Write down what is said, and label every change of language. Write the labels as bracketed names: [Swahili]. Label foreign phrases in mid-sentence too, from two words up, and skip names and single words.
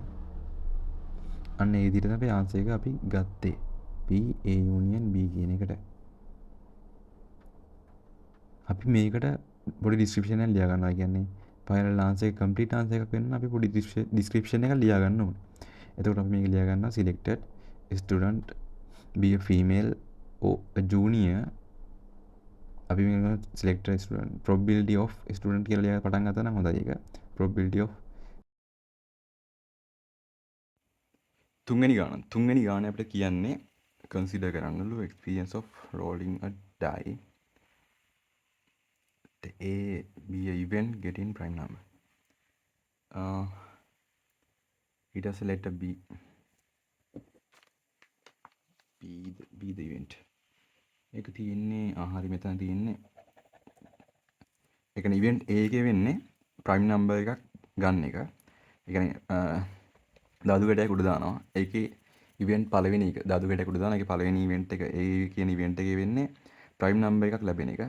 [Sinhala] අන්න ඒ විදිහට තමයි ආන්සර් එක අපි ගත්තේ. P A යූනියන් B කියන එකට. අපි මේකට පොඩි ඩිස්ක්‍රිප්ෂන් එකක් ලියා ගන්නවා. කියන්නේ [English] final answer [Sinhala] එක [English] complete answer [Sinhala] එකක් වෙන්න අපි පොඩි ඩිස්ක්‍රිප්ෂන් එකක් ලියා ගන්න ඕනේ. එතකොට අපි මේක ලියා ගන්නවා [English] selected student be a female or a junior. [Sinhala] අපි මේක [English] selected student probability of student [Sinhala] කියලා ලියලා පටන් ගත්තා නම් හොඳයි ඒක. [English] probability of [Sinhala] තුන්වෙනි ගාන අපිට කියන්නේ consider කරන්නලු [English] experience of rolling a die the A be a event getting prime number. It has letter B the event. [Sinhala] ඒක තියෙන්නේ හරි මෙතන තියෙන්නේ ඒ කියන්නේ event A එකේ වෙන්නේ [English] prime number [Sinhala] එකක් ගන්න එක. ඒ කියන්නේ දාදු ගැටයක් උඩ දානවා. ඒකේ event පළවෙනි එක දාදු ගැටයක් උඩ දානවා. ඒකේ පළවෙනි event එක A කියන event එකේ වෙන්නේ [English] prime number [Sinhala] එකක් ලැබෙන එක.